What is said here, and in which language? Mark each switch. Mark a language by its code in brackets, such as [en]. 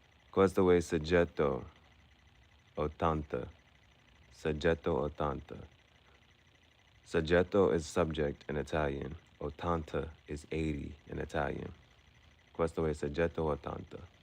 [it] Questo è Soggetto, Ottanta. Soggetto, Ottanta. [en] Soggetto is subject in Italian. Ottanta is 80 in Italian. [it] Questo è Soggetto, Ottanta.